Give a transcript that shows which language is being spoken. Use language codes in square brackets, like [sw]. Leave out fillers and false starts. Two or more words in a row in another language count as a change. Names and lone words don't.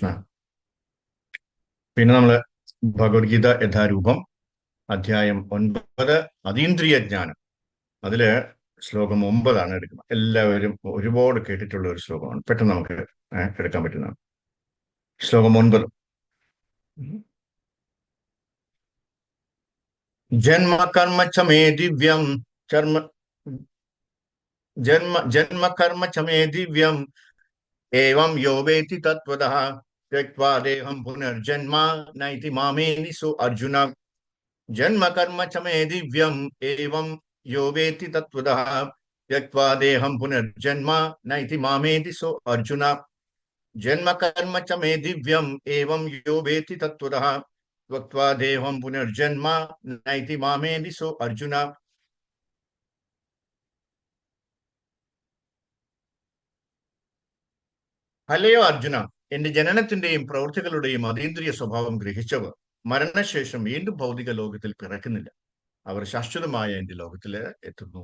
[ml] പിന്നെ നമ്മള് ഭഗവത്ഗീത യഥാരൂപം അധ്യായം 9 അതീന്ദ്രിയ ജ്ഞാനം. അതില് ശ്ലോകം 9 എടുക്കുന്നത്. എല്ലാവരും ഒരുപാട് കേട്ടിട്ടുള്ള ഒരു ശ്ലോകമാണ്. പെട്ടെന്ന് നമുക്ക് എടുക്കാൻ പറ്റുന്നതാണ്. ശ്ലോകം 9. [sa] ജന്മ കർമ്മ ച മേ ദിവ്യം ജന്മ കർമ്മ ച മേ ദിവ്യം ഏവം യോ വേത്തി തത്വതഃ त्यक्त्वा देहं पुनर्जन्म नैति मामेति सो अर्जुन. जन्म कर्म च मे दिव्यम एवं यो वेत्ति तत्त्वतः त्यक्त्वा देहं पुनर्जन्म नैति मामेति सो अर्जुन. जन्म कर्म च मे दिव्यम एवं यो वेत्ति तत्त्वतः त्यक्त्वा देहं पुनर्जन्म नैति मामेति सो अर्जुन. [ml] അല്ലയോ അർജുന, എന്റെ ജനനത്തിന്റെയും പ്രവൃത്തികളുടെയും അതീന്ദ്രിയ സ്വഭാവം ഗ്രഹിച്ചവർ മരണശേഷം വീണ്ടും ഭൗതിക ലോകത്തിൽ പിറക്കുന്നില്ല. അവർ ശാശ്വതമായ എന്റെ ലോകത്തില് എത്തുന്നു.